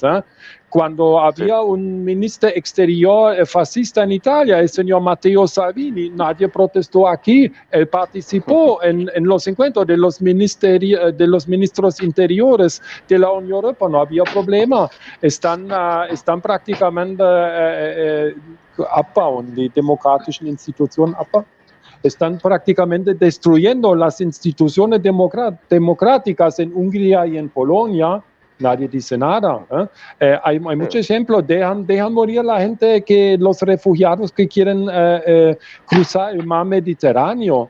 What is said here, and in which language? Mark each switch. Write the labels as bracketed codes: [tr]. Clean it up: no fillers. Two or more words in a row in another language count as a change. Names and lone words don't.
[es] Cuando había un ministro exterior fascista en Italia, el señor Matteo Salvini, nadie protestó aquí. Él participó en los encuentros de los ministros interiores de la Unión Europea, no había problema. Están prácticamente [de] abbauen, die demokratischen Institutionen abbauen. [es] Están prácticamente destruyendo las instituciones democráticas en Hungría y en Polonia. Nadie dice nada. Hay muchos ejemplos. Dejan morir a la gente, los refugiados que quieren cruzar el mar Mediterráneo.